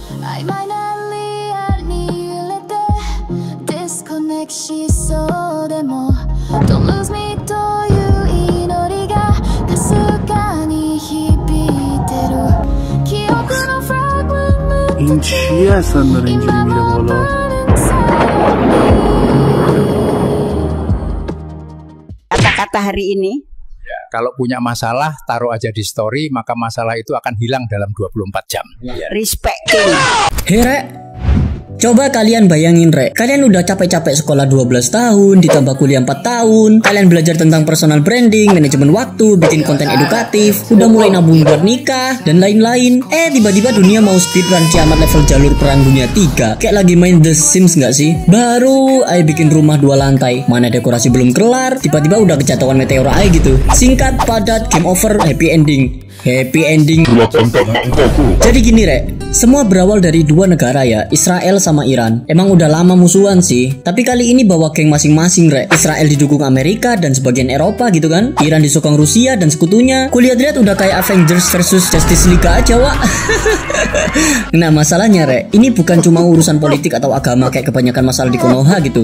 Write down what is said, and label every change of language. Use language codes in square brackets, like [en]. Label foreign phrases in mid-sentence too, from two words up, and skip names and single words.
[fa] این چی اصلا داره اینجوری میره بالا؟ [id] Kata-kata hari ini, ya, kalau punya masalah taruh aja di story, maka masalah itu akan hilang dalam 24 jam. Ya. [en] Respect King. [id] Hey Rek, coba kalian bayangin Rek, kalian udah capek-capek sekolah 12 tahun, ditambah kuliah 4 tahun, kalian belajar tentang [en] personal branding, [id] manajemen waktu, bikin konten edukatif, udah mulai nabung buat nikah, dan lain-lain. Tiba-tiba dunia mau speedrun kiamat level jalur perang dunia 3. Kayak lagi main The Sims gak sih? Baru ayo bikin rumah 2 lantai, mana dekorasi belum kelar, tiba-tiba udah kejatuhan meteor aja gitu. Singkat, padat, [en] game over, happy ending. Happy ending. [id] Jadi gini Rek, semua berawal dari 2 negara ya, Israel sama Iran. Emang udah lama musuhan sih, tapi kali ini bawa geng masing-masing Rek. Israel didukung Amerika dan sebagian Eropa gitu kan, Iran disokong Rusia dan sekutunya. Kulihat udah kayak Avengers versus Justice League aja Wak. Nah masalahnya Rek, ini bukan cuma urusan politik atau agama kayak kebanyakan masalah di Konoha gitu.